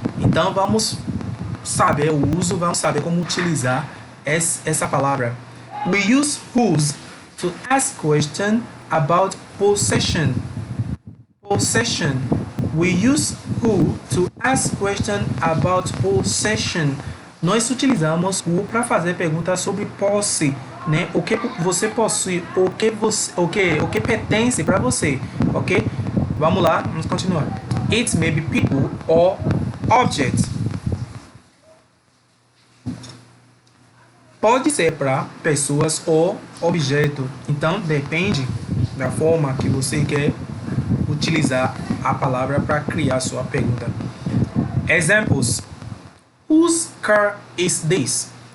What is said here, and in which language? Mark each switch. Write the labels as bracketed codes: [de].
[pt] Então, vamos saber o uso, vamos saber como utilizar essa palavra. [en] We use whose to ask question about possession. Possession. We use who to ask question about possession. [pt] Nós utilizamos who para fazer perguntas sobre posse, né? O que você possui, o que pertence para você, ok? Vamos lá, vamos continuar. [en] It may be people or objects. [pt] Pode ser para pessoas ou objeto. Então, depende da forma que você quer utilizar a palavra para criar sua pergunta. [en] Examples. Whose car is this?